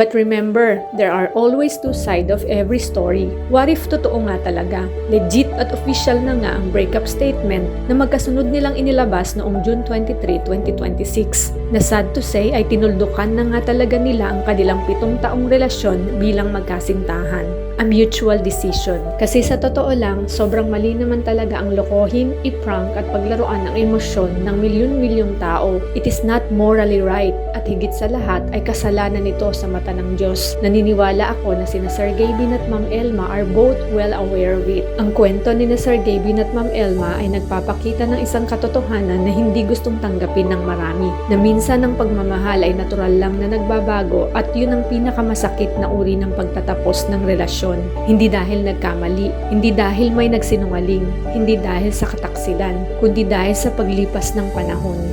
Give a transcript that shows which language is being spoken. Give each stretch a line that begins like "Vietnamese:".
English: But remember, there are always two sides of every story. What if
Filipino: totoo nga talaga? Legit at official na nga ang breakup statement na magkasunod nilang inilabas noong June 23, 2026 na
English: sad to say
Filipino: ay tinuldukan na nga talaga nila ang kanilang 7 taong relasyon bilang magkasintahan.
English: A mutual decision.
Filipino: Kasi sa totoo lang, sobrang mali naman talaga ang lokohin, i-prank at paglaruan ng emosyon ng milyon-milyong tao.
English: It is not morally right
Filipino: at higit sa lahat ay kasalanan nito sa mata ng Diyos. Naniniwala ako na sina Sir Gavin at Ma'am Elma
English: are both well aware of it.
Filipino: Ang kwento ni na Sir Gavin at Ma'am Elma ay nagpapakita ng isang katotohanan na hindi gustong tanggapin ng marami. Na minsan ang pagmamahal ay natural lang na nagbabago at yun ang pinakamasakit na uri ng pagtatapos ng relasyon. Hindi dahil nagkamali, hindi dahil may nagsinungaling, hindi dahil sa kataksilan, kundi dahil sa paglipas ng panahon.